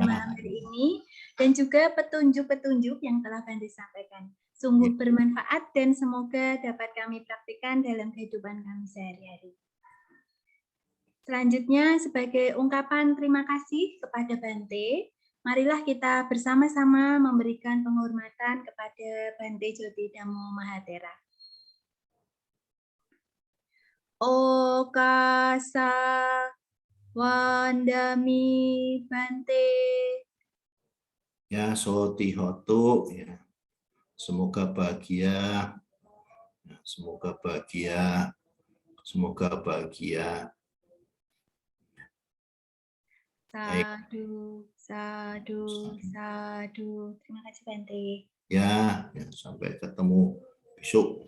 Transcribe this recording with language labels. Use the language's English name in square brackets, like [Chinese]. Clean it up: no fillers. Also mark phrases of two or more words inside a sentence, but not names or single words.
[Indonesian] malam hari ini dan juga petunjuk-petunjuk yang telah Bante sampaikan. Sungguh bermanfaat dan semoga dapat kami praktikkan dalam kehidupan kami sehari-hari. Selanjutnya, sebagai ungkapan terima kasih kepada Bante, marilah kita bersama-sama memberikan penghormatan kepada Bante Joti Dhammo Mahatera. [Pali] Okasa Wandami Bante. Ya, Soti Hotu, [Indonesian] ya. Semoga bahagia, semoga bahagia, semoga bahagia. [Pali] Sadu, sadu, sadu. [Indonesian] Terima kasih Bante. Ya, sampai ketemu besok.